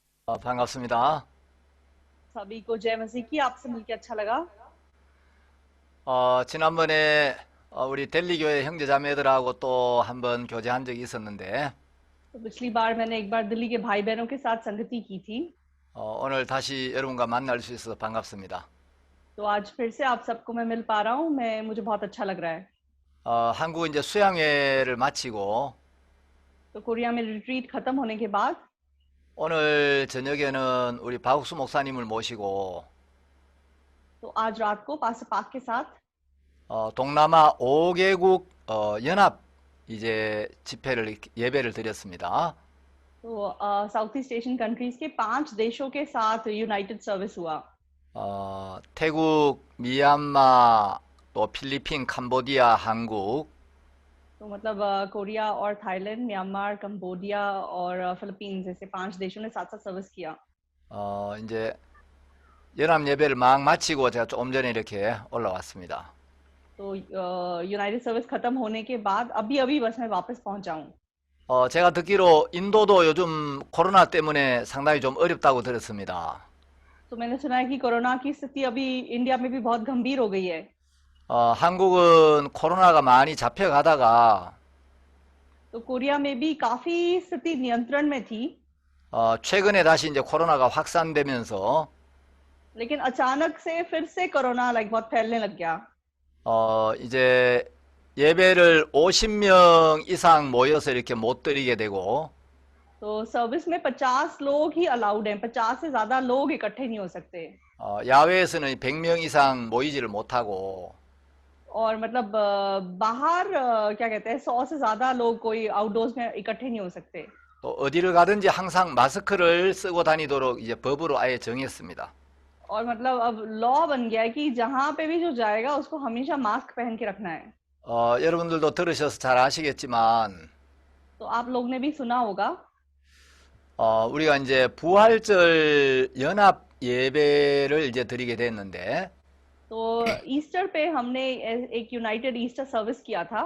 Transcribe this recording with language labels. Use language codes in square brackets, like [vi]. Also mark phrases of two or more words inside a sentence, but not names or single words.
[ko] 반갑습니다. [hi] सभी को जय मसीह की। आपसे मिलकर अच्छा लगा। [ko] 지난번에 우리 델리교회 형제자매들하고 또 한번 교제한 적이 있었는데 [hi] तो पिछली बार मैंने एक बार दिल्ली के भाई बहनों के साथ संगति की थी। [ko] 오늘 다시 여러분과 만날 수 있어서 반갑습니다. [hi] तो आज फिर से आप सबको मैं मिल पा रहा हूँ। मुझे बहुत अच्छा लग रहा है। [ko] 한국 이제 수양회를 마치고 [hi] तो कोरिया में रिट्रीट खत्म होने के बाद [ko] 오늘 저녁에는 우리 박욱수 목사님을 모시고 [hi] तो आज रात को पास्टर पाक के साथ [ko] 동남아 5개국 연합 이제 집회를 예배를 드렸습니다. [hi] तो [en] South East Asian countries [hi] के 5 देशों के साथ [en] united service [hi] हुआ। [ko] 태국, 미얀마, 또 필리핀, 캄보디아, 한국 [hi] तो मतलब कोरिया और थाईलैंड, म्यांमार, कंबोडिया और फिलीपींस जैसे 5 देशों ने साथ साथ सर्विस किया। [ko] 이제 연합 예배를 막 마치고 제가 조금 전에 이렇게 올라왔습니다. [hi] तो [en] united service [hi] खत्म होने के बाद अभी अभी बस मैं वापस पहुंचा हूँ। [ko] 제가 듣기로 인도도 요즘 코로나 때문에 상당히 좀 어렵다고 들었습니다. [hi] तो मैंने सुना है कि कोरोना की स्थिति अभी इंडिया में भी बहुत गंभीर हो गई है। [ko] 한국은 코로나가 많이 잡혀가다가 [hi] तो कोरिया में भी काफी स्थिति नियंत्रण में थी, [ko] 최근에 다시 이제 코로나가 확산되면서 [hi] लेकिन अचानक से फिर से कोरोना बहुत फैलने लग गया। [ko] 이제 예배를 50명 이상 모여서 이렇게 못 드리게 되고 [hi] तो सर्विस में 50 लोग ही अलाउड हैं, 50 से ज्यादा लोग इकट्ठे नहीं हो सकते। [ko] 야외에서는 100명 이상 모이지를 못하고 [hi] और मतलब बाहर क्या कहते हैं 100 से ज्यादा लोग कोई आउटडोर्स में इकट्ठे नहीं हो सकते। [ko] 또 어디를 가든지 항상 마스크를 쓰고 다니도록 이제 법으로 아예 정했습니다. [hi] और मतलब अब लॉ बन गया है कि जहां पे भी जो जाएगा उसको हमेशा मास्क पहन के रखना है। [ko] 여러분들도 들으셔서 잘 아시겠지만 [hi] तो आप लोग ने भी सुना होगा [ko] 우리가 이제 부활절 연합 예배를 이제 드리게 됐는데 [hi] तो ईस्टर पे हमने एक [en] united Easter service [hi] किया था।